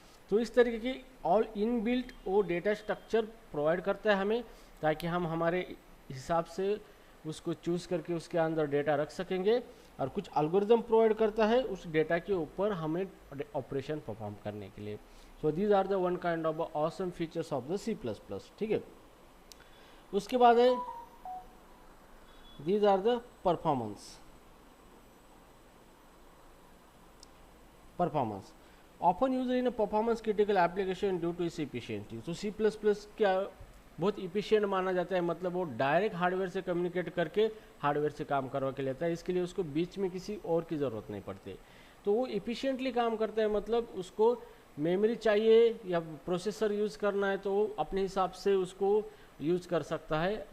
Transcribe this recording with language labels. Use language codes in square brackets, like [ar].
[hi] तो इस तरीके की ऑल इन बिल्ट वो डेटा स्ट्रक्चर प्रोवाइड करता है हमें, ताकि हम हमारे हिसाब से उसको चूज़ करके उसके अंदर डेटा रख सकेंगे। और कुछ एल्गोरिदम प्रोवाइड करता है उस डेटा के ऊपर हमें ऑपरेशन परफॉर्म करने के लिए। [en] So these are the one kind of awesome features of the C++। [hi] ठीक है, उसके बाद है [en] These are the performance often used in a performance critical application due to its efficiency। [hi] तो C++ क्या बहुत इफिशियंट माना जाता है, मतलब वो डायरेक्ट हार्डवेयर से कम्युनिकेट करके हार्डवेयर से काम करवा के लेता है, इसके लिए उसको बीच में किसी और की ज़रूरत नहीं पड़ती। तो वो इफिशियंटली काम करता है, मतलब उसको मेमोरी चाहिए या प्रोसेसर यूज़ करना है तो वो अपने हिसाब से उसको यूज़ कर सकता है।